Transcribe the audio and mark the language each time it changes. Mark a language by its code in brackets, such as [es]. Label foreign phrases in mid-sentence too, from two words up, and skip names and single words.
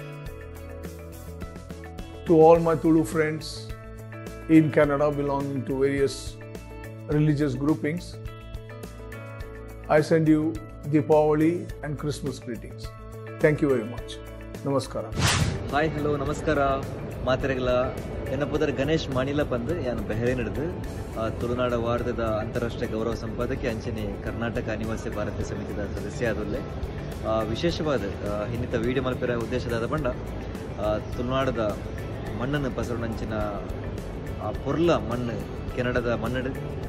[en] To all my Tulu friends in Canada belonging to various religious groupings, I send you Deepavali and Christmas greetings. Thank you very much. Namaskara. Hi, hello, Namaskara. [tcy] ಮಾತೆರೆಗಳ ಎನ್ನಪೋದರ ಗಣೇಶ್ ಮಾಣಿಲ ಪಂದು ಯಾನು ಬೆಹರೇನ್ ಹಿಡಿದು ತುಳುನಾಡ ವಾರ್ಧದ ಅಂತಾರಾಷ್ಟ್ರೀಯ ಗೌರವ ಸಂಪಾದಕಿ ಅಂಚನೆ ಕರ್ನಾಟಕ ಅನಿವಾಸಿ ಭಾರತೀಯ ಸಮಿತಿದ ಸದಸ್ಯ ಆದೊಲ್ಲೆ ವಿಶೇಷವಾದ ಇನ್ನಿತ ವೀಡಿಯೋ ಮಲ್ಪೆರ ಉದ್ದೇಶದಾದ ಪಂಡ ತುಳುನಾಡದ ಮಣ್ಣನ್ನು ಪಸರಣಂಚಿನ ಪೊರ್ಲ ಮಣ್ಣು ಕೆನಡದ ಮಣ್ಣು